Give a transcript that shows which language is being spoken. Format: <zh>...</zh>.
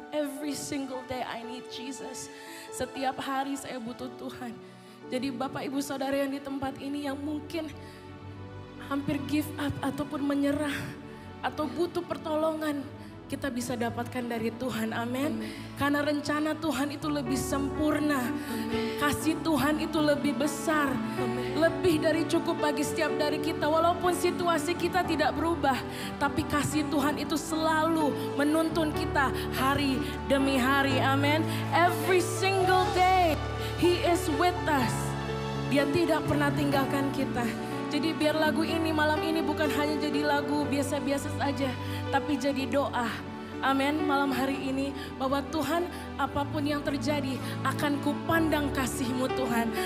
<en>Every single day I need Jesus.</en> <id>Setiap hari saya butuh Tuhan. Jadi Bapak Ibu Saudara yang di tempat ini yang mungkin hampir</id> <en>give up</en> <id>ataupun menyerah atau butuh pertolongan, kita bisa dapatkan dari Tuhan, amin. Karena rencana Tuhan itu lebih sempurna, kasih Tuhan itu lebih besar, lebih dari cukup bagi setiap dari kita. Walaupun situasi kita tidak berubah, tapi kasih Tuhan itu selalu menuntun kita hari demi hari, amin.</id> <en>Every single day He is with us.</en> <id>Dia tidak pernah tinggalkan kita. Jadi biar lagu ini malam ini bukan hanya jadi lagu biasa-biasa saja, tapi jadi doa. Amin, malam hari ini bahwa Tuhan apapun yang terjadi akan kupandang kasih-Mu Tuhan.</id>